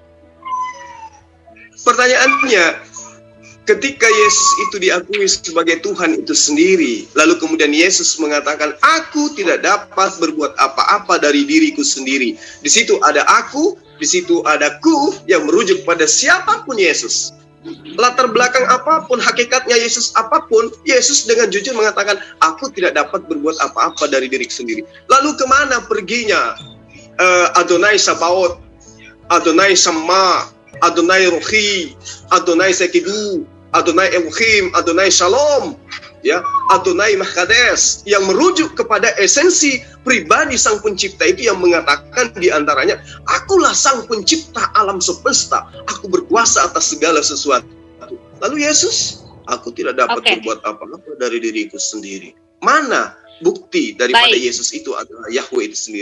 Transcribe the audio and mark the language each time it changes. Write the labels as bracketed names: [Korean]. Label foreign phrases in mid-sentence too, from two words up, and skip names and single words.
[Indonesian] Pertanyaannya, ketika Yesus itu diakui sebagai Tuhan itu sendiri, lalu kemudian Yesus mengatakan, aku tidak dapat berbuat apa-apa dari diriku sendiri. Di situ ada aku, di situ ada ku yang merujuk pada siapapun Yesus. latar belakang apapun, hakikatnya Yesus apapun, Yesus dengan jujur mengatakan, aku tidak dapat berbuat apa-apa dari diri sendiri. Lalu kemana perginya Adonai Sabaoth, Adonai Sama, Adonai Rohi, Adonai Sekidu, Adonai Elohim, Adonai Shalom, ya, Adonai Mahkades, yang merujuk kepada esensi pribadi Sang Pencipta itu, yang mengatakan di antaranya, akulah Sang Pencipta alam semesta, aku berkuasa atas segala sesuatu. Lalu Yesus, aku tidak dapat berbuat apa-apa dari diriku sendiri. Mana bukti daripada Yesus itu adalah Yahweh itu sendiri?